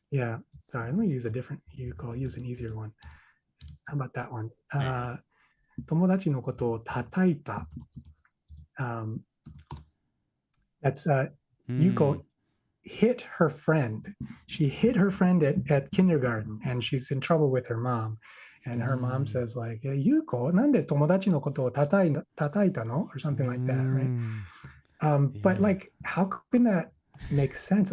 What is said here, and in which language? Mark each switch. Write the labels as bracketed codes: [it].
[en] Yeah. Sorry, let me use a different Yuko. I'll use an easier one. How about that one? [ja] 友達のことを叩いた. [en] That's Yuko hit her friend. She hit her friend at kindergarten, and she's in trouble with her mom. And her mom says like, Yuko, [ja] なんで友達のことを叩いたの? [en] Or something like that, right? But like, how can that make sense?